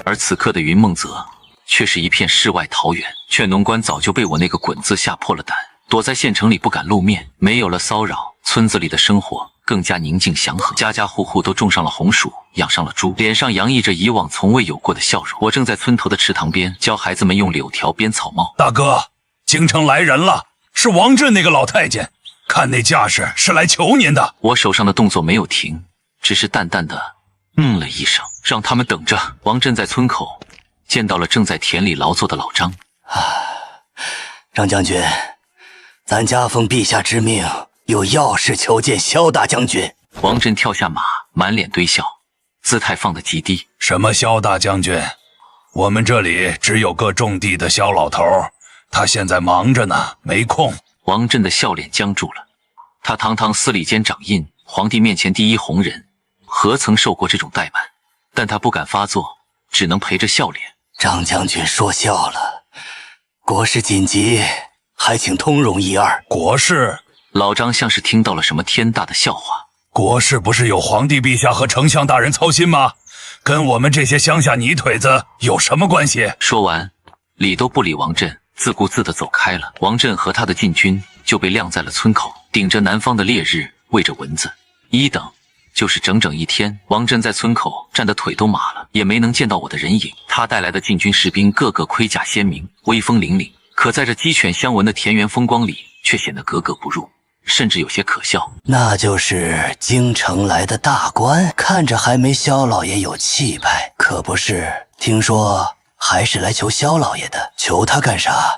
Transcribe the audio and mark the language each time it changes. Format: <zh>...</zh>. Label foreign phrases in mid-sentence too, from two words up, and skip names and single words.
<zh>而此刻的雲夢澤，卻是一片世外桃源。勸農官早就被我那個滾字嚇破了膽，躲在縣城裡不敢露面，沒有了騷擾，村子裡的生活更加寧靜祥和，家家戶戶都種上了紅薯，養上了豬，臉上洋溢着以往從未有過的笑容。我正在村頭的池塘邊教孩子們用柳條編草帽。大哥，京城來人了，是王振那個老太監，看那架勢是來求您的。我手上的動作沒有停，只是淡淡的了一聲，讓他們等着。王振在村口見到了正在田裡勞作的老張。張將軍，咱家奉陛下之命，有要事求見蕭大将軍。王振跳下馬，滿臉堆笑，姿態放得極低。什麼蕭大將軍？我們這裡只有個種地的蕭老頭，他現在忙着呢，沒空。王振的笑臉僵住了。他堂堂司礼监掌印，皇帝面前第一紅人，何曾受過這種怠慢？但他不敢發作，只能陪着笑臉。張將軍說笑了，國事緊急，還請通融一二。國事？老張像是聽到了什麼天大的笑話。國事不是有皇帝陛下和丞相大人操心嗎？跟我們這些鄉下泥腿子有什麼關係？說完，理都不理王振，自顧自地走開了。王振和他的禁軍就被晾在了村口，頂着南方的烈日，餵着蚊子。一等就是整整1天。王振在村口站得腿都麻了，也沒能見到我的人影。他帶來的禁軍士兵個個盔甲鮮明，威風凜凜，可在這雞犬相聞的田園風光裡，卻顯得格格不入，甚至有些可笑。那就是京城來的大官，看着還沒蕭老爺有气派，可不是？聽說還是來求蕭老爺的，求他幹啥？</zh>